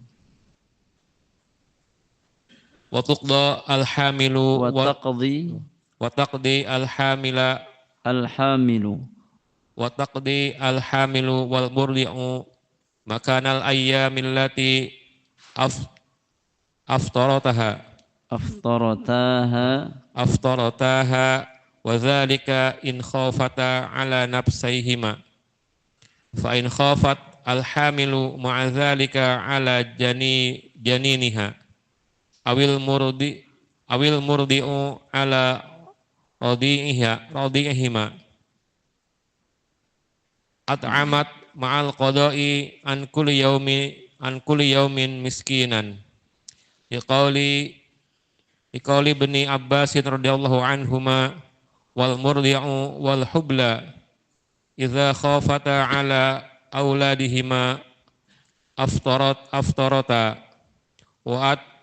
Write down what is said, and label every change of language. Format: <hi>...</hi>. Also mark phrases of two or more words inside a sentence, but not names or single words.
<ar>وتقضى الحامل وتقضي الحامل والمرضع مكان الأيام التي أفطرتها وذلك إن خافتا على نفسيهما فإن خافت الحامل مع ذلك على جنينها أو المرضع على رضيعهما أطعمت مع القضاء عن كل يوم مسكينا لقول ابن عباس رضي الله عنهما والمرضع والحبلى إذا خافتا على أولادهما أفطرتا و</ar>